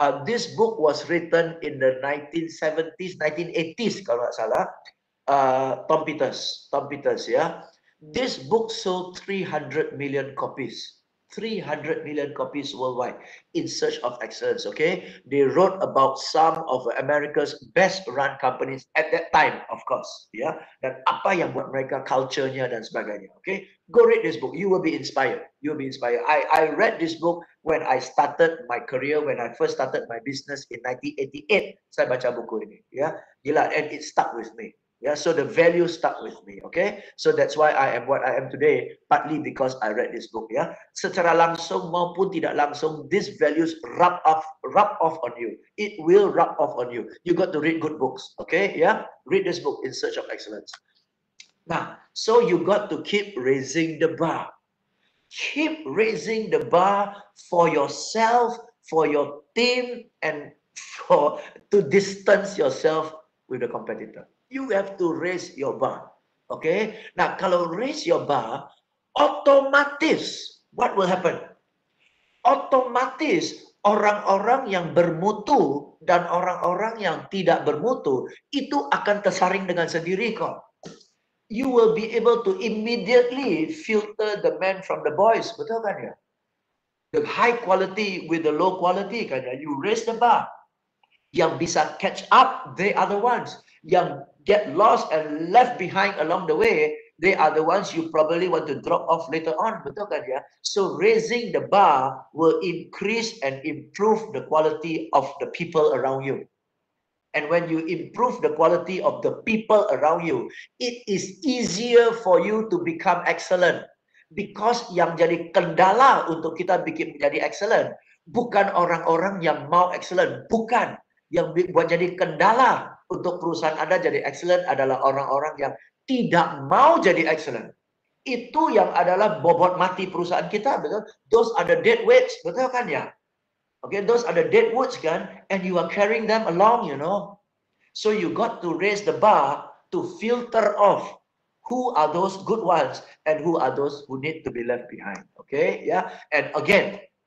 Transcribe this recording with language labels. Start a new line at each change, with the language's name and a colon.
English: This book was written in the 1970s, 1980s
Indonesian: kalau nggak salah.
English: Tom Peters. Yeah. This book sold 300 million copies. 300 million copies worldwide, In Search of Excellence. Okay, they wrote about some of America's best run companies at that time, of course.
Indonesian: Ya, dan apa yang buat mereka culture-nya dan sebagainya.
English: Okay, go read this book. You will be inspired. You will be inspired. I read this book when I started my career, when I first started my business in 1988.
Indonesian: Saya baca buku ini.
English: Ya, gila, and it stuck with me. Yeah, so the value stuck with me. Okay, so that's why I am what I am today, partly because I read this book. Yeah,
Indonesian: secara langsung maupun tidak langsung,
English: these values rub off on you. It will rub off on you. You got to read good books. Okay, yeah, read this book, In Search of Excellence. Now, so you got to keep raising the bar. Keep raising the bar for yourself, for your team, and to distance yourself with the competitor. You have to raise your bar. Okay. Nah, kalau raise your bar, otomatis what will happen?
Indonesian: Otomatis orang-orang yang bermutu dan orang-orang yang tidak bermutu itu akan tersaring dengan sendiri kok.
English: You will be able to immediately filter the men from the boys,
Indonesian: betul kan ya?
English: The high quality with the low quality kan ya? You raise the bar. Yang bisa catch up, they are the ones. Yang get lost and left behind along the way, they are the ones you probably want to drop off later on.
Indonesian: Betul kan ya?
English: So raising the bar will increase and improve the quality of the people around you. And when you improve the quality of the people around you, it is easier for you to become excellent.
Indonesian: Because yang jadi kendala untuk kita bikin menjadi excellent, bukan orang-orang yang mau excellent. Bukan. Yang buat jadi kendala untuk perusahaan Anda jadi excellent adalah orang-orang yang tidak mau jadi excellent. Itu yang adalah bobot mati perusahaan kita, betul?
English: Those are the dead weights,
Indonesian: betul kan ya?
English: Okay, those are the dead weights kan, and you are carrying them along, you know. So you got to raise the bar to filter off who are those good ones and who are those who need to be left behind. Okay, yeah. And again,